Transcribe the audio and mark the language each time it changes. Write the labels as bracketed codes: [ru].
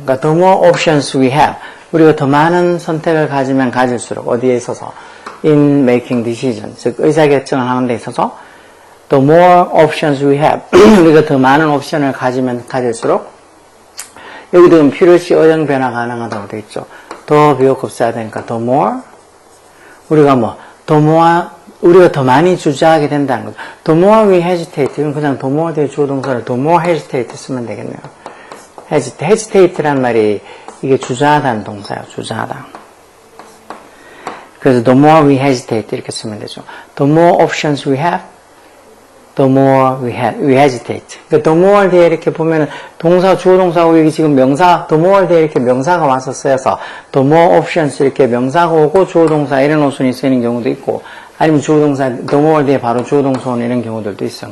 [ko] 그러니까 [en] the more options we have [ko] 우리가 더 많은 선택을 가지면 가질수록 어디에 있어서 in making decision 즉 의사결정을 하는 데 있어서 the more options we have 우리가 더 많은 옵션을 가지면 가질수록 여기도 필요시 어영 변화 가능하다고 되어 있죠. 더 비교급 써야 되니까 the more 우리가 우리가 더 많이 주저하게 된다는 거죠. [en] the more we hesitate [ko] 이건 그냥 the more 뒤에 주어 동사를 the more hesitate 쓰면 되겠네요. hesitate란 말이 이게 주저하다는 동사예요. 주저하다. 그래서 the more we hesitate 이렇게 쓰면 되죠. [en] the more options we have the more we hesitate. [ko] 그러니까 the more 뒤에 이렇게 보면은 동사, 주어 동사고 여기 지금 명사, the more 뒤에 이렇게 명사가 와서 쓰여서 the more options 이렇게 명사가 오고 주어 동사 이런 어순이 쓰이는 경우도 있고 아니면 주어 동사 the more 뒤에 바로 주어 동사 오는 이런 경우들도 있어요.